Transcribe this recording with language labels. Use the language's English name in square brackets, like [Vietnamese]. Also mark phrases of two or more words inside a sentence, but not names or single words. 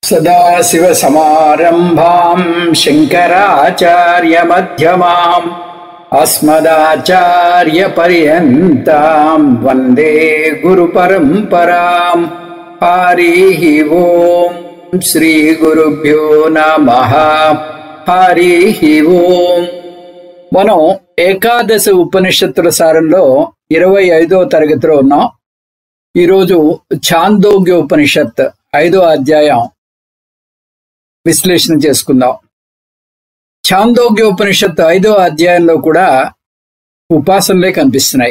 [Sanskrit] सदाशिवसमारम्भां शङ्कराचार्यमध्यमाम् अस्मदाचार्यपर्यन्तां वन्दे गुरुपरम्पराम्। हरिः ओम् श्रीगुरुभ्यो नमः। हरिः ओम्। [Telugu] మనం ఏకాదశ ఉపనిషత్తుల సారంలో 25వ తరగతిలో ఉన్నాం. ఈరోజు ఛాందోగ్య ఉపనిషత్ 5వ అధ్యాయం విశ్లేషణ చేసుకుందాం. ఛాందోగ్య ఉపనిషత్ 5వ అధ్యాయంలో కూడా ఉపాసనలే కనిపిస్తున్నాయి.